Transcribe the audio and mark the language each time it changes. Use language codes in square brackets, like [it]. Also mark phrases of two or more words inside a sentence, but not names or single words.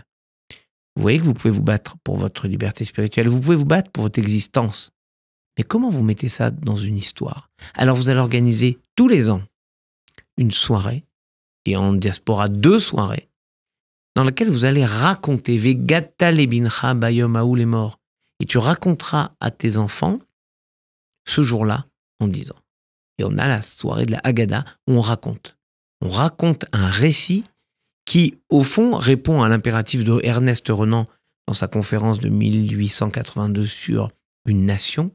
[fr] Vous voyez que vous pouvez vous battre pour votre liberté spirituelle, vous pouvez vous battre pour votre existence. Mais comment vous mettez ça dans une histoire? Alors vous allez organiser tous les ans une soirée, et en diaspora 2 soirées, dans laquelle vous allez raconter [he] והגדת לבנך ביום ההוא [fr] les morts. Et tu raconteras à tes enfants ce jour-là en 10 ans. Et on a la soirée de la Haggadah où on raconte. On raconte un récit qui, au fond, répond à l'impératif de Ernest Renan dans sa conférence de 1882 sur une nation.